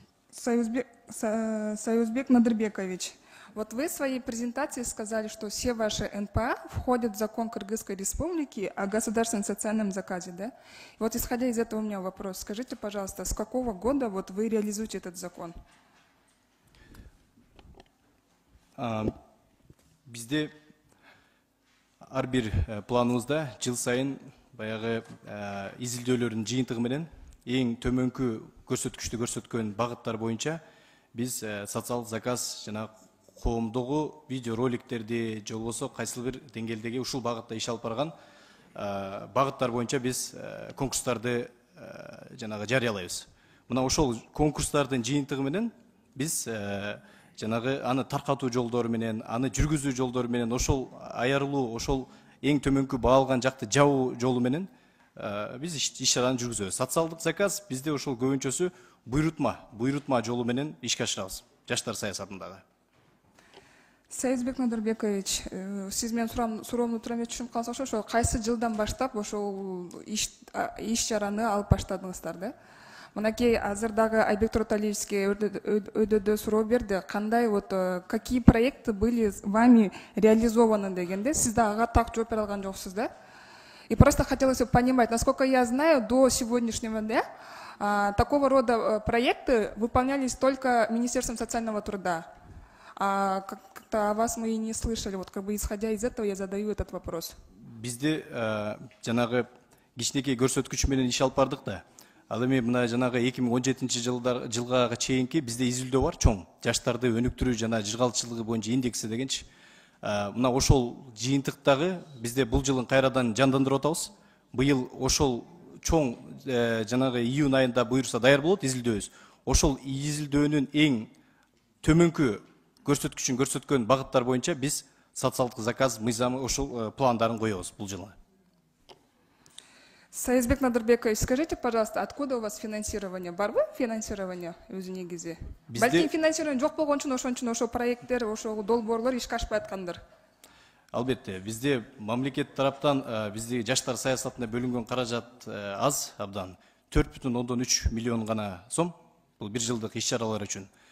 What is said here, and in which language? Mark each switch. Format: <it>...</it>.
<ru>Союзбек Надырбекович, вот вы в своей презентации сказали, что все ваши НПА входят в закон Кыргызской Республики о государственном социальном заказе, да? И вот исходя из этого у меня вопрос. Скажите, пожалуйста, с какого года вот вы реализуете этот закон?</ru> <ky>Бизде ар бир планыбызда жыл сайын баягы изилдөөлөрдүн жыйынтыгы менен эң төмөнкү көрсөткүчтү көрсөткөн багыттар боюнча биз социалдык заказ жана коомдогу видео роликтерди же болбосо кайсыл бир деңгээлдеги ушул багытта иш алып барган багыттар боюнча биз конкурстарды жанагы жарыялайбыз. Мына ошол конкурстардын жыйынтыгы менен биз жанагы аны таркатуу жолдору менен, аны жүргүзүү жолдору менен, ошол аярылуу, ошол эң төмөнкү баалган жакты жабуу жолу менен биз иш чараны жүргүзөбүз. Социалдык заказ бизде ошол көбүнчөсү буйрутма жолу менен ишке ашырабыз жаштар саясатындагы. Союзбек Надырбекович, сиз менин суроомду туура эмес түшүнүп калсак, ошо кайсы жылдан баштап ошол иш чараны алып баштадыңыздар да? Мынакей азырдагы Айбек Туроталиевичке өйдөдө суроо берди. Кандай</ky> <ru>вот какие проекты были вами реализованы</ru> <ky>дегенде, сиз да ага так жооп бере алган жоксуз да?</ky> <ru>И просто хотелось бы понимать, насколько я знаю, до сегодняшнего дня такого рода проекты выполнялись только Министерством социального труда. А как-то о вас мы и не слышали. Вот как бы исходя из этого я задаю этот вопрос.</ru> <ky>Бизде жанагы кичинекей көрсөткүч менен иш алып бардык да. Ал эми мына жанагы 2017 жылга чейинки бизде изилдөө бар, чоң. Жаштарды өнүктүрүү жана жыргалчылыгы боюнча индекси дегенчи. Мына ошол жыйынтыктагы бизде бул жылын кайрадан жандандырып атабыз. Быйыл ошол чоң жанагы июнь айында буюрса даяр болот изилдөөбүз. Ошол изилдөөнүн эң төмөнкү көрсөткүчүн көрсөткөн багыттар боюнча биз социалдык заказ мыйзамы ошол пландарын коебуз бул жылы.</ky> <ru>Саязбек Надырбекович, скажите, пожалуйста, откуда у вас финансирование?</ru> <ky>Барбы финансирование өзү негизи? Балким финансирование жок болгон үчүн ошол проекттер, ошол долбоорлор ишке ашпай аткандыр. Албетте, бизде мамлекет тараптан бизде жаштар саясатына бөлүнгөн каражат аз абдан. 4,3 миллион гана сом бул бир жылдык иш-чаралар үчүн.</ky>